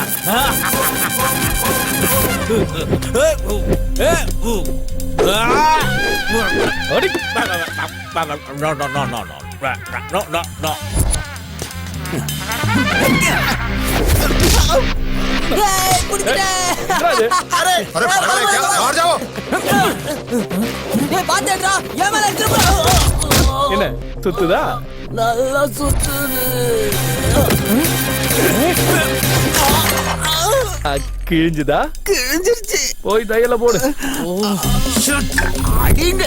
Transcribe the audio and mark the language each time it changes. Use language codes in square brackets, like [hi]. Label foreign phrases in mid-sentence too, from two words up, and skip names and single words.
[ta] அடி. என்னது? [hi] अरे पागल है क्या? बाहर जाओ. [ta] என்ன சுத்துதா? நல்லா சுத்துது. கிழிஞ்சுதா? கிழிஞ்சிருச்சு. போய் தையல போடு. அடிங்க.